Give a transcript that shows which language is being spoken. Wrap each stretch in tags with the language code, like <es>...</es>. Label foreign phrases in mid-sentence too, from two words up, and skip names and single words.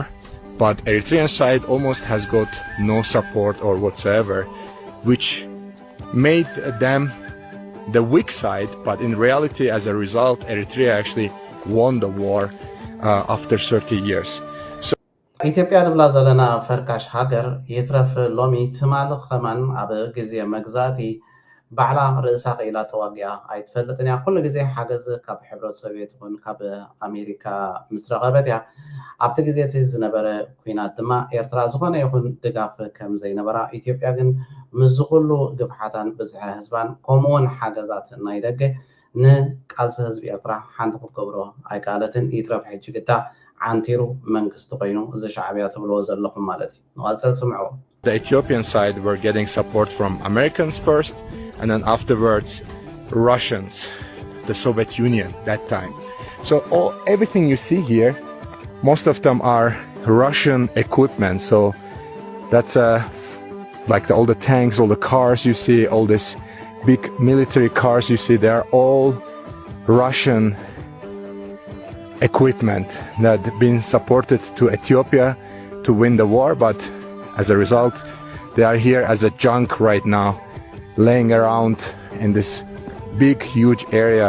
<en>But Eritrean side almost has got no support or whatsoever, which made them the weak side, but in reality as a result Eritrea actually won the war after 30 years.</en> <ti>ኢትዮጵያ ንብላ ዘለና ፈርካሽ ሃገር ይትረፍ ሎሚ ትማልኽ ኸማን ኣብ ግዜ መግዛእቲ ባዕላ ርእሳ ኸኢላ ተዋጊኣ ኣይትፈልጥን እያ ኩሉ ግዜ ሓገዝ ካብ ሕብረት ሶቪየት ይኹን ካብ ኣሜሪካ ምስ ረኸበት እያ ኣብቲ ግዜ እቲ ዝነበረ ኩናት ድማ ኤርትራ ዝኾነ ይኹን ድጋፍ ከም ዘይነበራ ኢትዮጵያ ግን ምስ ኩሉ ግብሓታን ብዝሐ ህዝባን ከምኡውን ሓገዛት ናይ ደገ ንቃልሲ ህዝቢ ኤርትራ ሓንቲ ክትገብሮ ኣይከኣለትን ይትረፍ ሕጂ ግዳ ዓንቲሩ መንግስቲ ኮይኑ እዚ ሻዕብያ ትብልዎ ዘለኹም ማለት እዩ ንቐፅል ስምዕዎ</ti> <en>The Ethiopian side were getting support from Americans first and then afterwards Russians, the Soviet Union that time. So everything you see here, most of them are Russian equipment. So that's like all the tanks, all the cars you see, all these big military cars you see, they are all Russian equipment that have been supported to Ethiopia to win the war, but as a result they are here as a junk right now, laying around in this big huge area.</en>